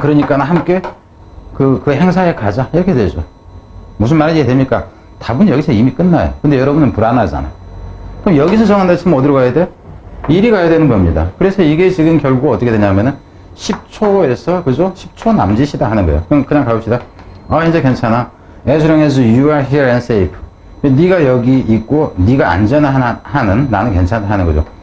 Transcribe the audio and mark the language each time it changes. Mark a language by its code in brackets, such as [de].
[ko] 그러니까 함께 그 행사에 가자. 이렇게 되죠. 무슨 말인지 됩니까? 답은 여기서 이미 끝나요. 근데 여러분은 불안하잖아. 그럼 여기서 정한다 치면 어디로 가야 돼? 이리 가야 되는 겁니다. 그래서 이게 지금 결국 어떻게 되냐면은 10초에서, 그죠? 10초 남짓이다 하는 거예요. 그럼 그냥 가봅시다. 아, 이제 괜찮아. [en] As long as you are here and safe. [ko] 네가 여기 있고, 네가 안전하는, 나는 괜찮다 하는 거죠.